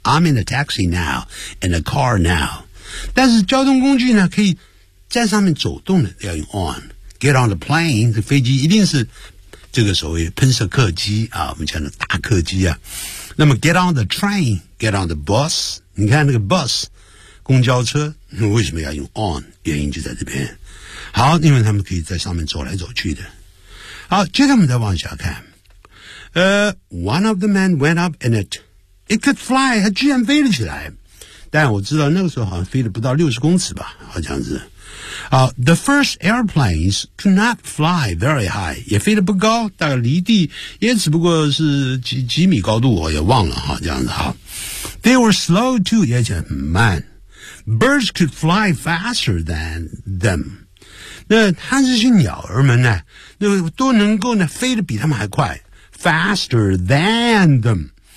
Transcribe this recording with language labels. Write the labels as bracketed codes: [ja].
[en] I'm in the taxi now， in the car now。 [zh] 但是交通工具呢，可以在上面走动的，要用 on。 [en] Get on the plane， [zh] 这飞机一定是这个所谓喷射客机啊，我们讲的大客机啊。那么 [en] get on the train，get on the bus， [zh] 你看那个 bus， 公交车，为什么要用 on？ 原因就在这边。好，因为他们可以在上面走来走去的。好，接着我们再往下看。 [en] One of the men went up in it. It could fly， [zh] 它居然飞了起来。但我知道那个时候好像飞了不到60公尺吧，好像是。 [en] The first airplanes could not fly very high， [zh] 也飞得不高，大概离地也只不过是 几米高度，我也忘了哈，这样子哈。 [en] They were slow too， [zh] 也很慢。 [en] Birds could fly faster than them， [zh] 那它这些鸟儿们呢，那都能够呢飞得比他们还快 ， [en] faster than them。